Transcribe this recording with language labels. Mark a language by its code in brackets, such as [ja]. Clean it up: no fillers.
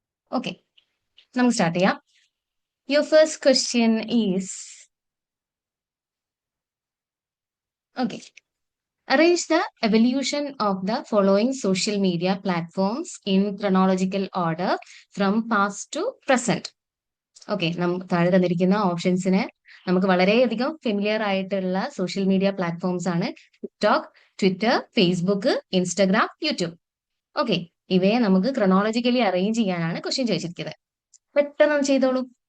[ml] Okay, നമുക്ക് start ചെയ്യാം. [en] Your first question is, okay, arrange the evolution of the following social media platforms in chronological order from past to present. [ml] Okay, താഴെ തന്നിരിക്കുന്ന ഓപ്ഷൻസിന് നമുക്ക് വളരെയധികം familiar ആയിട്ടുള്ള social media platforms ആണ് TikTok, Twitter, Facebook, Instagram, YouTube. Okay, ഇവയെ നമുക്ക് chronologically arrange ചെയ്യാനാണ് question ചോദിച്ചിരിക്കുന്നത്. പെട്ടെന്ന് ചെയ്തോളൂ.